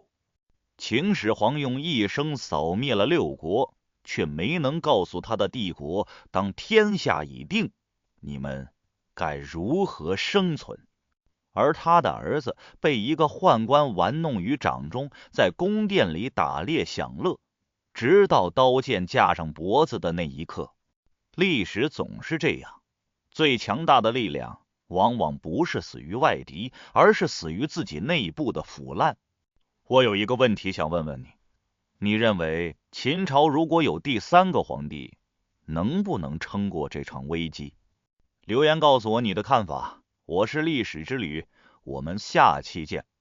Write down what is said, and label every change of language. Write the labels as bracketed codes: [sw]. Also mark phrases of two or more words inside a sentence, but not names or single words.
[zh] 秦始皇用一生掃滅了6國，卻沒能告訴他的帝國，當天下已定，你們該如何生存。而他的兒子被一個宦官玩弄於掌中，在宮殿裡打獵享樂，直到刀劍架上脖子的那一刻。歷史總是這樣， 最強大的力量往往不是死于外敌，而是死于自己内部的腐爛。我有一个問題想問問你，你認為秦朝如果有第3個皇帝，能不能撐過這場危機？留言告訴我你的看法。我是歷史之旅，我們下期見。